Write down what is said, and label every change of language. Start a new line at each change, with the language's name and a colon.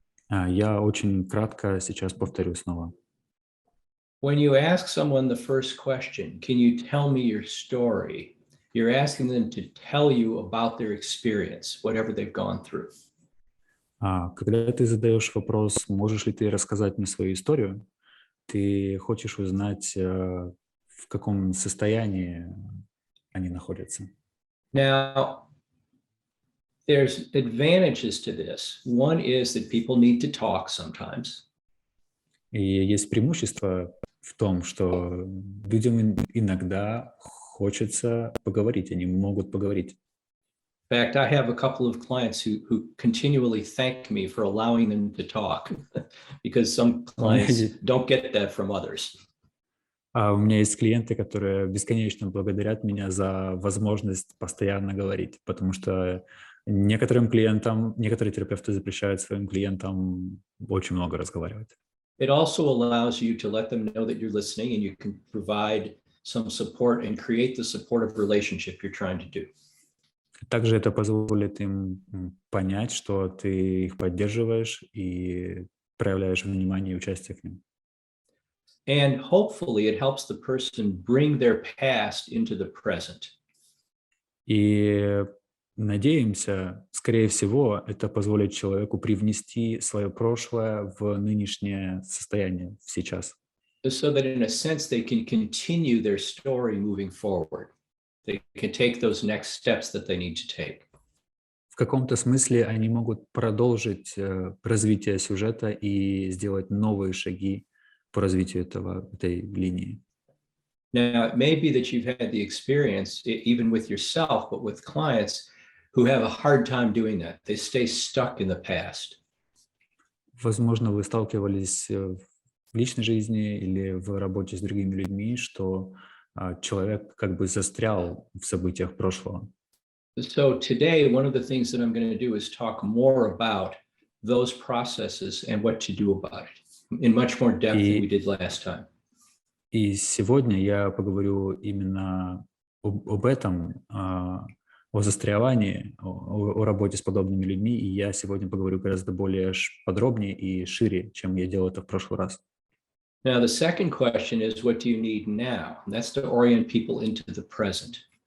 Russian: Я очень кратко сейчас повторю снова.
English: When you ask someone the first question, can you tell me your story? You're asking them to tell you about their experience, whatever they've gone through.
Russian: Когда ты задаешь вопрос, можешь ли ты рассказать мне свою историю, ты хочешь узнать, в каком состоянии они находятся.
English: Now, there's advantages to this. One is that people need to talk sometimes.
Russian: И есть преимущество в том, что людям иногда хочется поговорить, они могут поговорить.
English: In fact, I have a couple of clients who continually thank me for allowing them to talk because some clients don't get that from others.
Russian: У меня есть клиенты, которые бесконечно благодарят меня за возможность постоянно говорить, потому что некоторым клиентам, некоторые терапевты запрещают своим клиентам очень много разговаривать.
English: It also allows you to let them know that you're listening and you can provide some support and create the supportive relationship you're trying to do.
Russian: Также это позволит им понять, что ты их поддерживаешь и проявляешь внимание и участие к ним.
English: And hopefully it helps the person bring their past into the present.
Russian: И надеемся, скорее всего, это позволит человеку привнести свое прошлое в нынешнее состояние, в сейчас.
English: So that in a sense they can continue their story moving forward. They can take those next steps that they need to take.
Russian: В каком-то смысле они могут продолжить развитие сюжета и сделать новые шаги по развитию этой линии.
English: Now, it may be that you've had the experience, even with yourself, but with clients who have a hard time doing that. They stay stuck in the past.
Russian: Возможно, вы сталкивались в личной жизни или в работе с другими людьми, что человек как бы застрял в событиях прошлого.
English: So today, one of the things that I'm going to do is talk more about those processes and what to do about it in much more depth than we did last time.
Russian: И сегодня я поговорю именно об этом, о застревании, о работе с подобными людьми, и я сегодня поговорю гораздо более подробнее и шире, чем я делал это в прошлый раз.
English: Now, the second question is, what do you need now? And that's to orient people into the present.